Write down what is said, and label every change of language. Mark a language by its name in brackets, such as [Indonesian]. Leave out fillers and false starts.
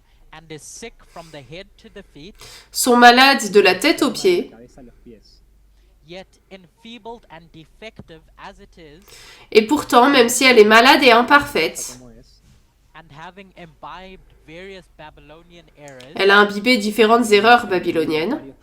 [English] And is sick from the head to the feet, [French] sont malades de la tête aux pieds, [English] yet enfeebled and defective as it is, [French] et pourtant, même si elle est malade et imparfaite, [English] and having imbibed various Babylonian errors, [French] elle a imbibé différentes erreurs babyloniennes,